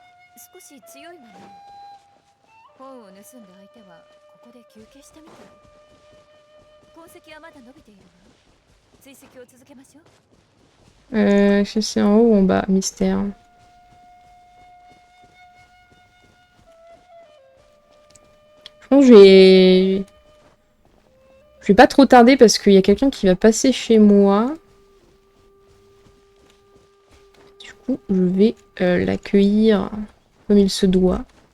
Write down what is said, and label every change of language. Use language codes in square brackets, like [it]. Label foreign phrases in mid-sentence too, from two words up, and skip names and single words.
[ja] 少し強いわね。本を盗んだ相手はここで休憩したみたい。痕跡はまだ伸びているわ。追跡を続けましょう。 [fr] Est-ce que c'est en haut ou en bas? Mystère. Je pense que je vais pas trop tarder parce qu'il y a quelqu'un qui va passer chez moi. Du coup, je vais l'accueillir comme il se doit.